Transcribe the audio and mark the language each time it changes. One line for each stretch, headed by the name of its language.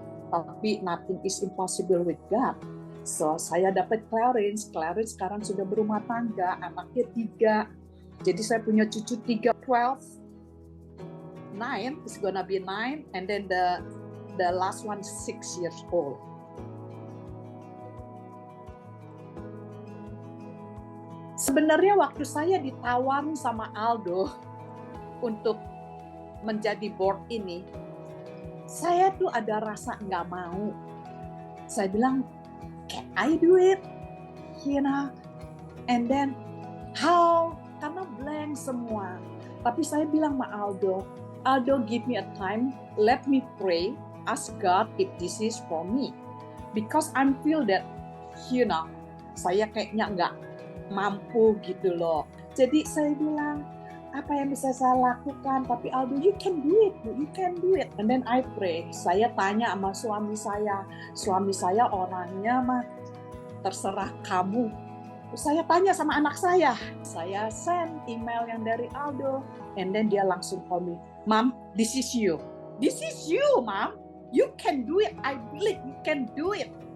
Indonesian: Tapi
English: nothing is impossible with God.
Indonesian: So saya dapat Clarence sekarang sudah berumah tangga, anaknya 3. Jadi saya punya cucu 3, 12, 9,
English: it's gonna be 9, and then the last one 6 years old.
Indonesian: Sebenarnya waktu saya ditawar sama Aldo untuk menjadi board ini, saya tuh ada rasa nggak mau. Saya bilang,
English: can I do it? You know? And then, how?
Indonesian: Karena
English: blank semua.
Indonesian: Tapi saya bilang sama Aldo,
English: give me a time, let me pray, ask God if this is for me. because I feel that,
Indonesian: saya kayaknya nggak mampu gitu loh. Jadi saya bilang, apa yang bisa saya lakukan? Tapi
English: Aldo, you can do it, you can do it. And then I pray.
Indonesian: Saya tanya sama suami saya orangnya mah terserah kamu. Saya tanya sama anak saya
English: send email
Indonesian: yang dari
English: Aldo, and then
Indonesian: dia langsung
English: call me, Mom, this is you, Mom, you can do it, I believe you can do it.